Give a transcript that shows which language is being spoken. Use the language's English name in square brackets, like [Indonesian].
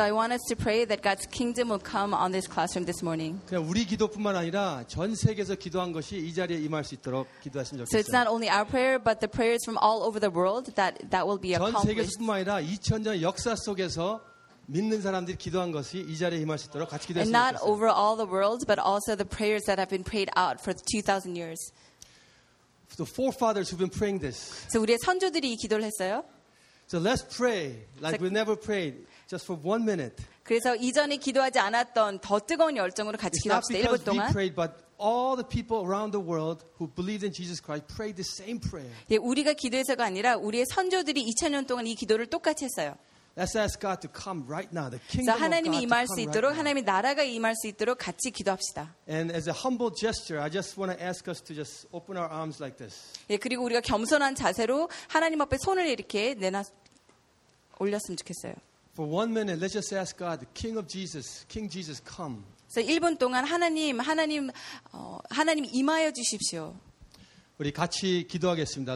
[English] So I want us to pray that God's kingdom will come on this classroom this morning. [Korean] 그냥 우리 기도뿐만 아니라 전 세계에서 기도한 것이 이 자리에 임할 수 있도록 기도했으면 좋겠어요. [English] So it's not only our prayer but the prayers from all over the world that will be accomplished. [Korean] 전 세계뿐만 아니라 2000년 역사 속에서 믿는 사람들이 기도한 것이 이 자리에 임할 수 있도록 같이 기도했으면 좋겠어요. [English] And not over all the world but also the prayers that have been prayed out for 2000 years. The forefathers who've been praying this. [Korean] So 우리의 선조들이 이 기도를 했어요. [English] So let's pray like we never prayed just for 1 minute. [Korean] 그래서 이전에 기도하지 않았던 더 뜨거운 열정으로 같이 기도합시다. 1분 동안. [English] We prayed but all the people around the world who believed in Jesus Christ prayed the same prayer. [Korean] 예, 우리가 기도해서가 아니라 우리의 선조들이 2000년 동안 이 기도를 똑같이 했어요. [English] Let's ask God to come right now. The kingdom of God. [Korean] 자, 하나님이 임할 수 있도록 하나님의 나라가 임할 수 있도록 같이 기도합시다. [English] And as a humble gesture, I just want to ask us to just open our arms like this. [Korean] 예, 그리고 우리가 겸손한 자세로 하나님 앞에 손을 이렇게 올렸으면 좋겠어요. [English] For 1 minute, let's just ask God, the King of Jesus, King Jesus come. [Korean] 자, 1분 동안 하나님 임하여 주십시오. 우리 같이 기도하겠습니다.